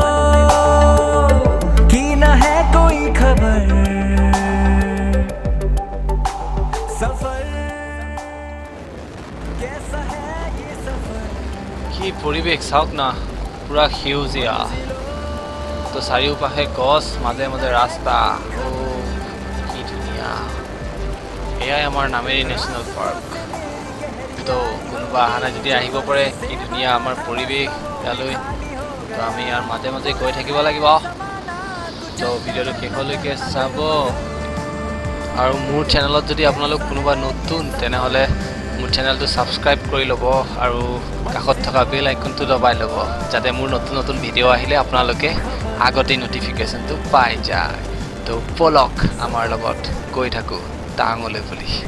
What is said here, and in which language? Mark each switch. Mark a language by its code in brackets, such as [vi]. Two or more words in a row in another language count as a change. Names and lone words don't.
[hi] की न है कोई खबर सफर कैसा है ये सफर [as] কি পৰিবেশ চাওক না পুৰা সেউজীয়া তো চাৰিওপাশে গছ মাজে মাজে ৰাস্তা ও কি ধুনীয়া এয়াই আমাৰ নামেৰি নেশ্যনেল পাৰ্ক তো কোনোবা অহা নাই যদি আহিব পাৰে কি ধুনীয়া আমাৰ পৰিৱেশ ইয়ালৈ তো আমি ইয়াৰ মাজে মাজে গৈ থাকিব লাগিব তো ভিডিঅ'টো শেষলৈকে চাব আৰু মোৰ চেনেলত যদি আপোনালোক কোনোবা নতুন তেনেহ'লে মোৰ চেনেলটো ছাবস্ক্ৰাইব কৰি ল'ব আৰু কাষত থকা [en] bell iconটো [as] দবাই ল'ব যাতে মোৰ নতুন নতুন ভিডিঅ' আহিলে আপোনালোকে আগতে নটিফিকেশ্যনটো পাই যায় তো বলক আমাৰ লগত গৈ থাকোঁ টাৱাঙলৈ বুলি